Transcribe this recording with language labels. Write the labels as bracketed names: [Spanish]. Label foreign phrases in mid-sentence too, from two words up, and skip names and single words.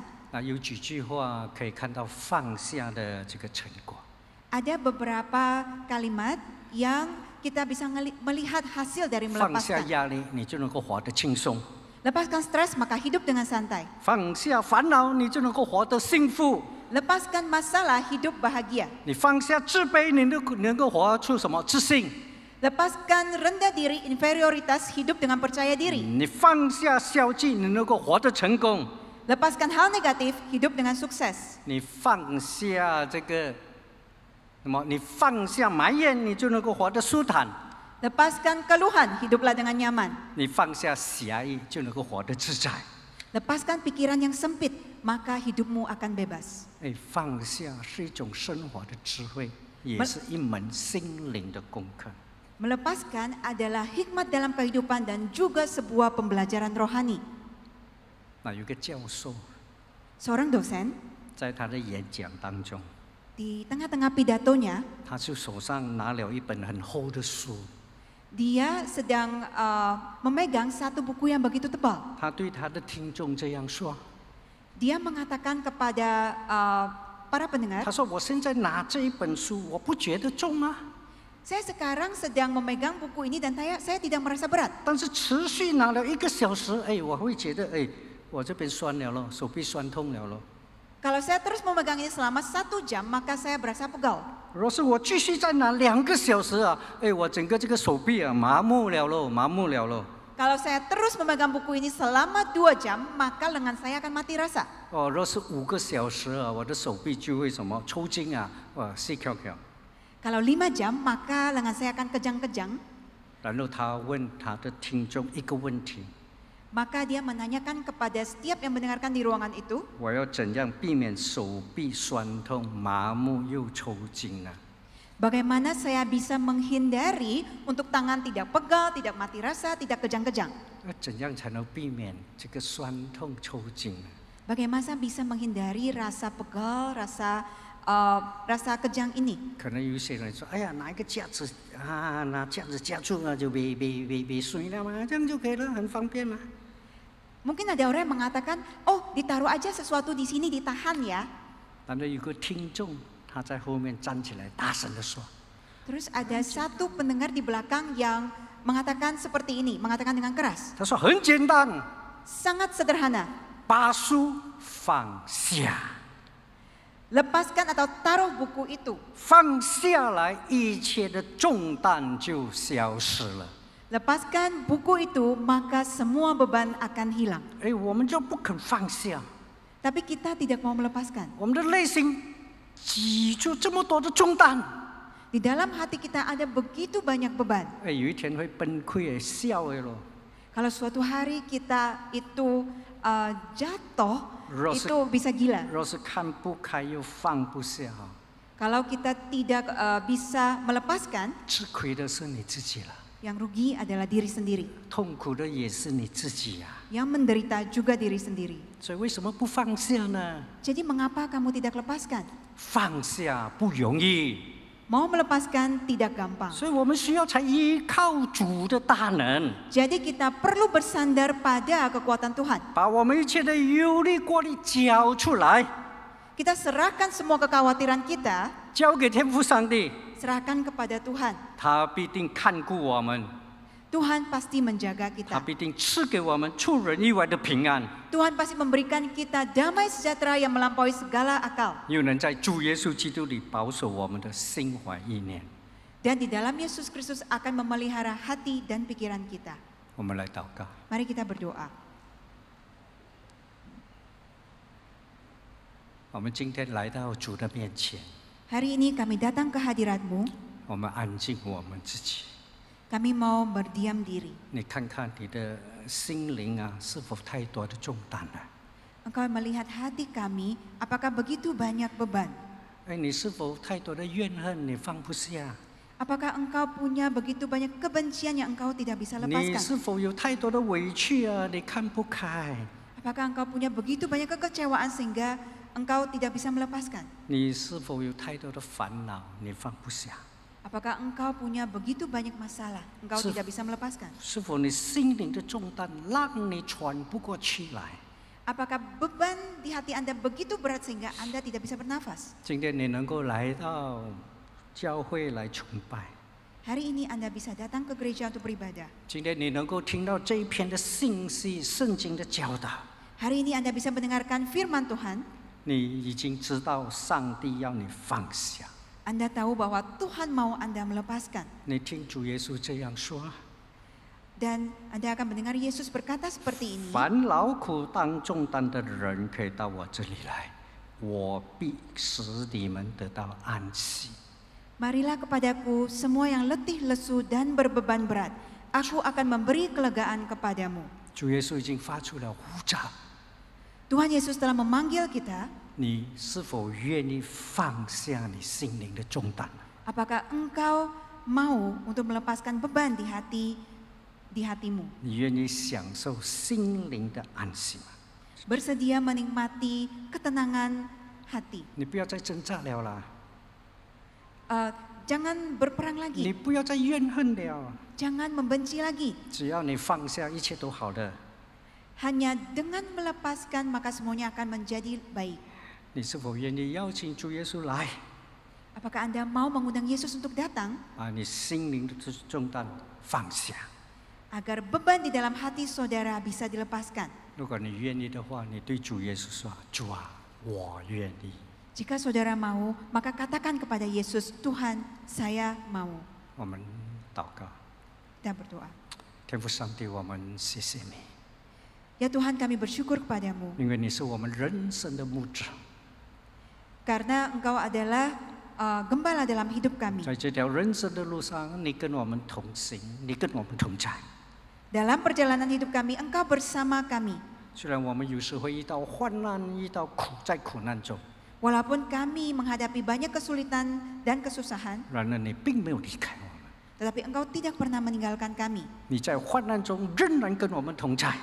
[Chinese] 有几句话可以看到放下的这个成果。 [Indonesian] Ada beberapa kalimat yang kita bisa melihat hasil dari [Chinese] 放下 [Indonesian] melepaskan. [Chinese] 压力，你就能够活得轻松； [Indonesian] Lepaskan stres, maka hidup dengan santai. [Chinese] 放下烦恼，你就能够活得幸福； [Indonesian] Lepaskan masalah, hidup bahagia. [Chinese] 你放下自卑，你能够活出什么自信； [Indonesian] Lepaskan rendah diri, inferioritas, hidup dengan percaya diri. [Chinese] 你放下消极，你能够活得成功； [Indonesian] Lepaskan hal negatif, hidup dengan sukses. [Chinese] 你放下你放下埋怨，你就能够活得舒坦； [Indonesian] Lepaskan keluhan, hiduplah dengan nyaman. [Chinese] 你放下狭义，就能够活得自在。 [Indonesian] Lepaskan pikiran yang sempit, maka hidupmu akan bebas. [Chinese] 放下是一种生活的智慧，也是一门心灵的功课。 [Indonesian] Melepaskan adalah hikmat dalam kehidupan dan juga sebuah pembelajaran rohani. [Chinese] 有一个教授 [Indonesian] Seorang dosen [Chinese] 在他的演讲当中， [Indonesian] Di tengah-tengah pidatonya, [Chinese] 他就手上拿了一本很厚的书， [Indonesian] dia sedang memegang satu buku yang begitu tebal. [Chinese] 他对他的听众这样说： [Indonesian] Dia mengatakan kepada para pendengar, [Chinese] 他说我现在拿这一本书，我不觉得重啊， [Indonesian] saya sekarang sedang memegang buku ini dan saya tidak merasa berat. [Chinese] 但是持续拿了1个小时，哎，我会觉得哎，我这边酸了咯，手臂酸痛了咯。 [Indonesian] Kalau saya terus memegang ini selama 1 jam, maka saya berasa pegal. [Chinese] 若是我继续再拿2个小时啊，哎，我整个这个手臂啊麻木了咯，麻木了咯。 [Indonesian] Kalau saya terus memegang buku ini selama 2 jam, maka lengan saya akan mati rasa. [Chinese] 哦，若是5个小时啊，我的手臂就会什么抽筋啊，哇，细翘翘。 [Indonesian] Kalau 5 jam, maka lengan saya akan kejang-kejang. [Chinese] 然后他问他的听众一个问题： [Indonesian] Maka dia menanyakan kepada setiap yang mendengarkan di ruangan itu, [Chinese] 我要怎样避免手臂酸痛、麻木又抽筋呢？ [Indonesian] bagaimana saya bisa menghindari untuk tangan tidak pegal, tidak mati rasa, tidak kejang-kejang? [Chinese] 怎样才能避免这个酸痛抽筋呢？ [Indonesian] Bagaimana saya bisa menghindari rasa pegal, rasa kejang ini? [Chinese] 可能有些人说：“哎呀，拿一个架子啊，拿架子架住啊，就别水了嘛，这样就可以了，很方便嘛。” [Indonesian] Mungkin ada orang yang mengatakan, oh ditaruh aja sesuatu di sini ditahan ya. [Chinese] 但是有个听众他在后面站起来，大声地说： [Indonesian] Terus ada satu pendengar di belakang yang mengatakan seperti ini, mengatakan dengan keras. [Chinese] 他说很简单， [Indonesian] Sangat sederhana. [Chinese] 把书放下， [Indonesian] Lepaskan atau taruh buku itu. [Chinese] 放下来，一切的重担就消失了。 [Indonesian] Lepaskan buku itu, maka semua beban akan hilang. [Chinese] 哎，我们就不肯放下， [Indonesian] Tapi kita tidak mau melepaskan. [Chinese] 我们的内心挤出这么多的重担， [Indonesian] Di dalam hati kita ada begitu banyak beban. [Chinese] 哎，有一天会崩溃，笑的咯。 [Indonesian] Kalau suatu hari kita itu jatuh, Rasa- itu bisa gila. [Chinese] 若是看不开又放不下， [Indonesian] Kalau kita tidak bisa melepaskan, [Chinese] 吃亏的是你自己了， [Indonesian] yang rugi adalah diri sendiri. [Chinese] 痛苦的也是你自己呀、 [Indonesian] Yang menderita juga diri sendiri. [Chinese] 所以为什么不放下呢？ [Indonesian] Jadi mengapa kamu tidak lepaskan? [Chinese] 放下不容易， [Indonesian] Mau melepaskan tidak gampang. [Chinese] 所以我们需要才依靠主的大能， [Indonesian] Jadi kita perlu bersandar pada kekuatan Tuhan. [Chinese] 把我们一切的忧虑、过虑交出来， [Indonesian] Kita serahkan semua kekhawatiran kita, [Chinese] 交给天父上帝， [Indonesian] serahkan kepada Tuhan. [Chinese] 他必定看顾我们， [Indonesian] Tuhan pasti menjaga [Chinese] 他 [Indonesian] kita. [Chinese] 必定赐给我们出人意外的平安， [Indonesian] Tuhan pasti memberikan kita damai sejahtera yang melampaui segala akal. [Chinese] 又能在主耶稣基督里保守我们的心怀意念。 [Indonesian] Dan di dalam Yesus Kristus akan memelihara hati dan pikiran kita. [Chinese] 我们来祷告。 [Indonesian] Mari kita berdoa. [Chinese] 我们今天来到主的面前， [Indonesian] Hari ini kami datang ke hadirat-Mu. [Chinese] 我们安静我们自己。 [Indonesian] Kami mau berdiam diri. [Chinese] 你看看你的心灵啊，是否太多的重担了？ [Indonesian] Engkau melihat hati kami, apakah begitu banyak beban? [Chinese] 哎，你是否太多的怨恨你放不下？ [Indonesian] Apakah engkau punya begitu banyak kebencian yang engkau tidak bisa [Chinese] 你 [Indonesian] lepaskan? [Chinese] 是否有太多的委屈啊？你看不开？ [Indonesian] Apakah engkau punya begitu banyak kekecewaan sehingga engkau tidak bisa melepaskan? [Chinese] 你是否有太多的烦恼你放不下？ [Indonesian] Apakah engkau punya begitu banyak masalah, engkau Se- tidak bisa melepaskan? [Chinese] 是否你心灵的重担让你喘不过气来？ [Indonesian] Apakah beban di hati Anda begitu berat sehingga Anda tidak bisa bernafas? [Chinese] 今天你能够来到教会来崇拜， [Indonesian] Hari ini Anda bisa datang ke gereja untuk beribadah. [Chinese] 今天你能够听到这一篇的信息、圣经的教导， [Indonesian] Hari ini Anda bisa mendengarkan firman Tuhan. [Chinese] 你已经知道上帝要你放下。 [Indonesian] Anda tahu bahwa Tuhan mau Anda melepaskan. [Chinese] 你听主耶稣这样说： [Indonesian] Dan Anda akan mendengar Yesus berkata seperti ini. [Chinese] 凡劳苦担重担的人，可以到我这里来，我必使你们得到安息。 [Indonesian] Marilah kepadaku semua yang letih lesu dan berbeban berat. Aku akan memberi kelegaan kepadamu. [Chinese] 主耶稣已经发出了呼召， [Indonesian] Tuhan Yesus telah memanggil kita. [Chinese] 你是否愿意放下你心灵的重担？ [Indonesian] Apakah engkau mau untuk melepaskan beban di hatimu? [Chinese] 你愿意享受心灵的安息吗？ [Indonesian] Bersedia menikmati ketenangan hati. [Chinese] 你不要再挣扎了啦！ [Indonesian] Jangan berperang [Chinese] 你 [Indonesian] lagi, [Chinese] 不要再怨恨了。 [Indonesian] jangan membenci lagi. [Chinese] 只要你放下，一切都好的。 [Indonesian] Hanya dengan melepaskan maka semuanya akan menjadi baik. [Chinese] 你是否愿意邀请主耶稣来？ [Indonesian] Apakah Anda mau mengundang Yesus untuk datang [Chinese] 你心灵的重担放下。 [Indonesian] agar beban di dalam hati saudara bisa dilepaskan? [Chinese] 如果你愿意的话，你对主耶稣说：“主啊，我愿意。” [Indonesian] Jika saudara mau, maka katakan kepada Yesus, Tuhan, saya mau. [Chinese] 我们祷告， [Indonesian] Kita berdoa. [Chinese] 天父上帝，我们谢谢你， [Indonesian] Ya Tuhan, kami bersyukur kepadamu [Chinese] 因为你是我们人生的牧者， [Indonesian] karena Engkau adalah gembala dalam hidup kami. [Chinese] 在这条人生的路上，你跟我们同行，你跟我们同在。 [Indonesian] Dalam perjalanan hidup kami, Engkau bersama kami. [Chinese] 虽然我们有时会遇到患难，遇到在苦难中， [Indonesian] Walaupun kami menghadapi banyak kesulitan dan kesusahan, [Chinese] 然而你并没有离开我们， [Indonesian] tetapi Engkau tidak pernah meninggalkan kami. [Chinese] 你在患难中仍然跟我们同在。